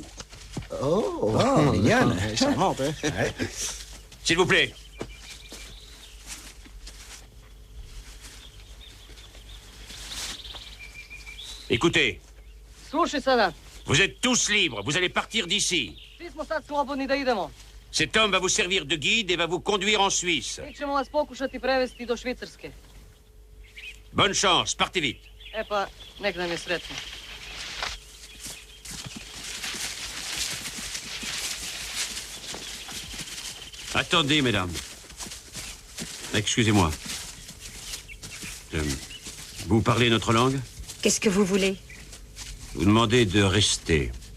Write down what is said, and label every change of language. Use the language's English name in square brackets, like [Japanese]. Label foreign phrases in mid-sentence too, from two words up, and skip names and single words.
[French] Oh, mignonne. Ça remonte, hein. S'il vous plaît. Écoutez, [Russian] Слушай, солдат, [French] vous êtes tous libres. Vous allez partir d'ici. [Croatian] svi smo sad slobodni da idemo. [French] Cet homme va vous servir de guide et va vous conduire en Suisse. [Croatian] Mi ćemo vas pokušati prevesti do Švicarske. [French] Bonne chance, partez vite. [Croatian] E pa, nek nam je sretno. [French] Attendez, mesdames. Excusez-moi. Vous parlez notre langue? Qu'est-ce que vous voulez? Vous demandez de rester.